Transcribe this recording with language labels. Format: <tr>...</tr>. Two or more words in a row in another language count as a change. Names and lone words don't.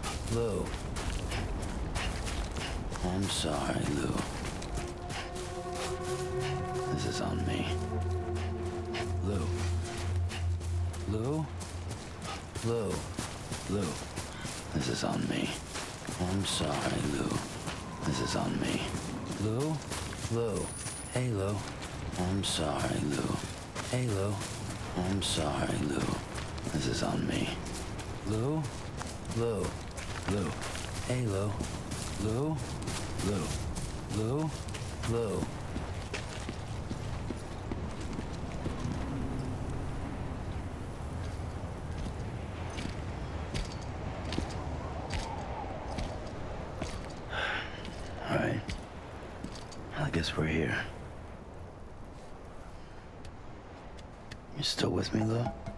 <en>Lou. I'm sorry, Lou. This is on me. Lou. Lou? Lou. Lou. This is on me. I'm sorry, Lou. This is on me. Lou? Lou. Hey, Lou. I'm sorry, Lou. Hey, Lou. I'm sorry, Lou. This is on me. Lou? Lou. Lou. Hey, Lou. Lou? Lou. Lou? Lou. All right. I guess we're here. You still with me, Lou?</en>